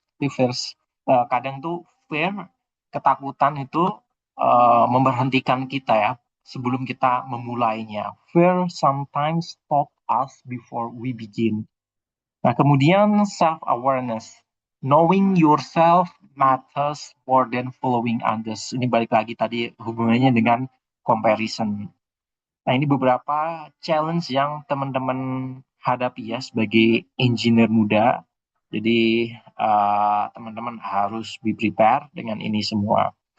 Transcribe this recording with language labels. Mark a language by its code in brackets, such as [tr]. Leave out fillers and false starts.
[id] Tapi kadang tuh ketakutan itu memberhentikan kita ya sebelum kita memulainya. [en] Fear sometimes stop us before we begin. [id] Nah, kemudian [en] self-awareness. Knowing yourself matters more than following others. [id] Ini balik lagi tadi hubungannya dengan comparison. Nah, ini beberapa challenge yang teman-teman hadapi ya sebagai engineer muda. Jadi, teman-teman harus [en] be prepare [id] dengan ini semua.